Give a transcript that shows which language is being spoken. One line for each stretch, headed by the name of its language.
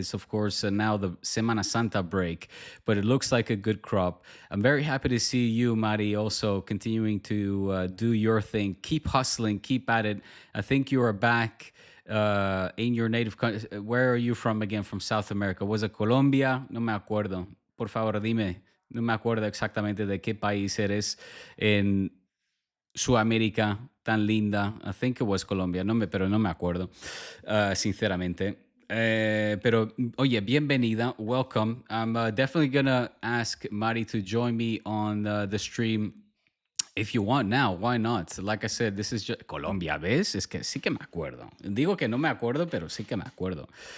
English: It's, of course, now the Semana Santa break, but it looks like a good crop. I'm very happy to see you, Mari, also continuing to do your thing. Keep hustling, keep at it. I think you are back in your native country. Where are you from again? From South America? Was it Colombia?
Spanish: No me acuerdo. Por favor, dime. No me acuerdo exactamente de qué país eres en Sudamérica tan linda.
English: I think it was Colombia,
Spanish: pero no me acuerdo, sinceramente. Pero, oye, bienvenida,
English: welcome. I'm definitely gonna ask Mari to join me on the stream if you want now. Why not? Like I said, this is just Colombia,
Spanish: ¿ves? Es que sí que me acuerdo. Digo que no me acuerdo, pero sí que me acuerdo.